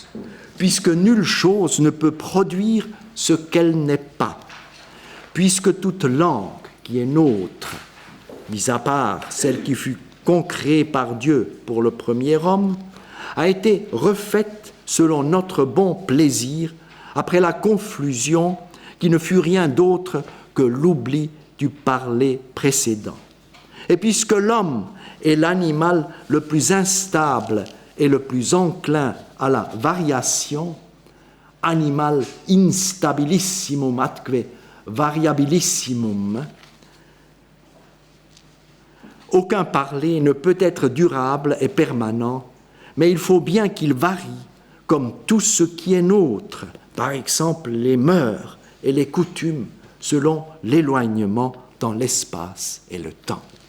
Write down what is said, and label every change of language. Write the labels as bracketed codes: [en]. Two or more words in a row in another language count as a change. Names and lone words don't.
[fr] puisque nulle chose ne peut produire ce qu'elle n'est pas, puisque toute langue qui est nôtre, mis à part celle qui fut concréée par Dieu pour le premier homme, a été refaite selon notre bon plaisir, après la confusion qui ne fut rien d'autre que l'oubli du parler précédent. Et puisque l'homme est l'animal le plus instable et le plus enclin à la variation, [la] animal instabilissimum atque variabilissimum, [fr] aucun parler ne peut être durable et permanent, mais il faut bien qu'il varie comme tout ce qui est nôtre, par exemple les mœurs et les coutumes selon l'éloignement dans l'espace et le temps.